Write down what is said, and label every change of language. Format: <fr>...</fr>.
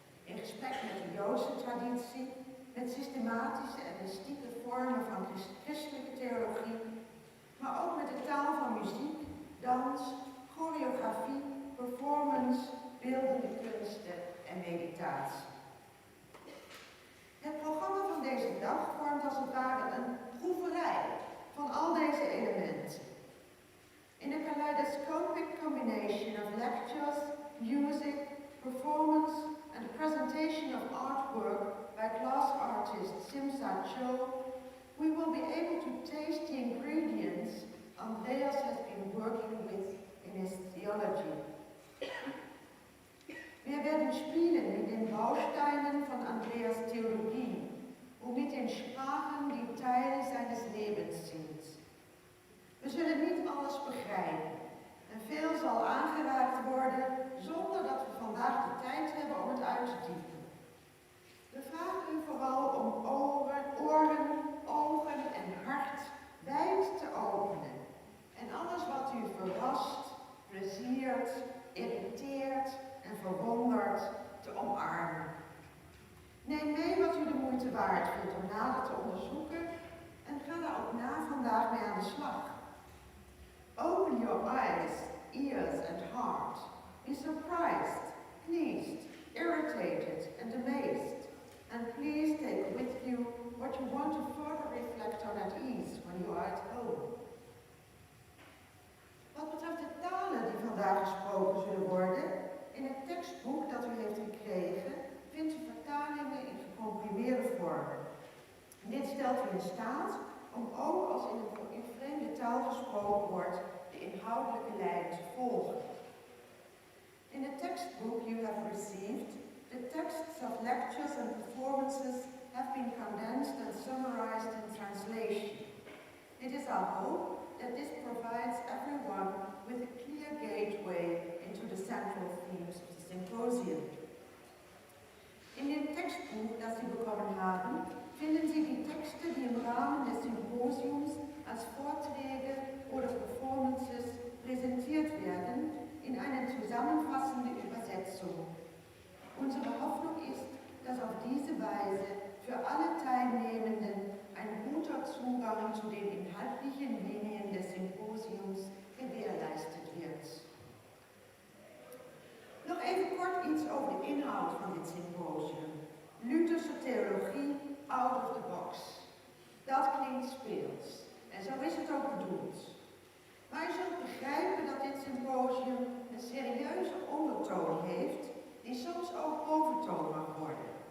<nl>In gesprek met de Joodse traditie, met systematische en mystieke vormen van christelijke theologie, maar ook met de taal van muziek dans, choreografie, performance, beeldende kunsten en meditatie. Het programma van deze dag vormt als het ware een proeverij van al deze elementen.</nl> <en>In a kaleidoscopic combination of lectures, music, performance and the presentation of artwork by glass artist Simsa Cho, we will be able to taste the ingredients Andreas has been working with in his theology.</en> <de>Wir werden spielen mit den Bausteinen von Andreas Theologie und mit den Sprachen, die Teil seines Lebens sind.</de> <nl>We zullen niet alles begrijpen en veel zal aangeraakt worden zonder dat we vandaag de tijd hebben om het uit te diepen. We vragen u vooral om oren, ogen en hart wijd te openen en alles wat u verrast, pleziert, irriteert en verwondert te omarmen. Neem mee wat u de moeite waard vindt om nader te onderzoeken en ga daar ook na vandaag mee aan de slag.</nl> <en>Open your eyes, ears and heart. Be surprised, pleased, irritated and amazed. And please take with you what you want to further reflect on at ease when you are at home.</en> <nl>Wat betreft de talen die vandaag gesproken zullen worden, in het tekstboek dat u heeft gekregen, vindt u vertalingen in gecomprimeerde vorm. Dit stelt u in staat om ook als in vreemde taal gesproken wordt, de inhoudelijke lijn te volgen.</nl> <en>In the textbook you have received, the texts of lectures and performances have been condensed and summarized in translation. It is our hope that this provides everyone with a clear gateway into the central themes of the symposium.</en> <de>In dem Textbuch, das Sie bekommen haben, finden Sie die Texte, die im Rahmen des Symposiums als Vorträge oder Performances präsentiert werden, in eine zusammenfassende Übersetzung. Unsere Hoffnung ist, dass auf diese Weise für alle Teilnehmenden ein guter Zugang zu den inhaltlichen Linien des Symposiums gewährleistet wird.</de> <nl>Nog even kort iets over de inhoud van dit symposium. Lutherse theologie out of the box. Dat klinkt speels. En zo is het ook bedoeld. Maar je zult begrijpen dat dit symposium een serieuze ondertoon heeft, die soms ook boventoon mag worden.</nl>